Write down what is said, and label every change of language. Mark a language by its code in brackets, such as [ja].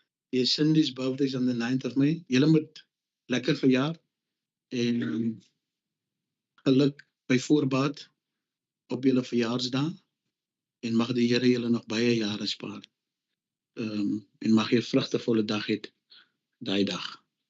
[en] Yes, Cindy's birthday is on the 9th of May. [af] Julle moet lekker verjaar. En geluk by voorbaat op julle verjaarsdag. En mag die Here julle nog baie jare spaar. En mag jy 'n vrugtevolle dag hê daai dag.